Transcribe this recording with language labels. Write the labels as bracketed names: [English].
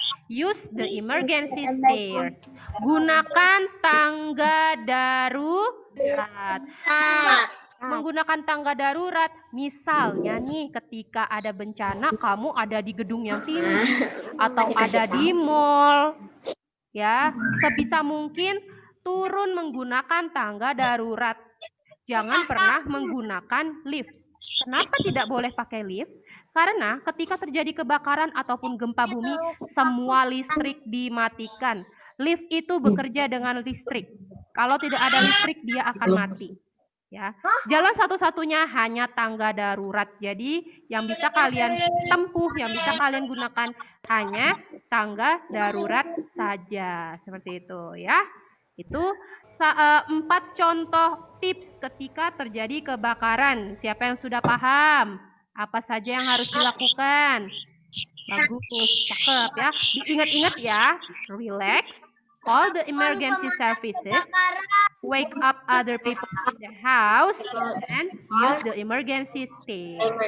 [English] Use the emergency stairs. [Indonesian] Gunakan tangga darurat. Menggunakan tangga darurat, misalnya nih ketika ada bencana, kamu ada di gedung yang tinggi atau ada di mall, ya sebisa mungkin turun menggunakan tangga darurat. Jangan pernah menggunakan lift. Kenapa tidak boleh pakai lift? Karena ketika terjadi kebakaran ataupun gempa bumi, semua listrik dimatikan. Lift itu bekerja dengan listrik. Kalau tidak ada listrik, dia akan mati. Ya, jalan satu-satunya hanya tangga darurat. Jadi, yang bisa kalian tempuh, yang bisa kalian gunakan hanya tangga darurat saja. Seperti itu, ya. Itu 4 contoh tips ketika terjadi kebakaran. Siapa yang sudah paham? Apa saja yang harus dilakukan? Bagus, cakep ya. Diingat-ingat ya. [English] Relax, call the emergency services, wake up other people in the house, and use the emergency stairs.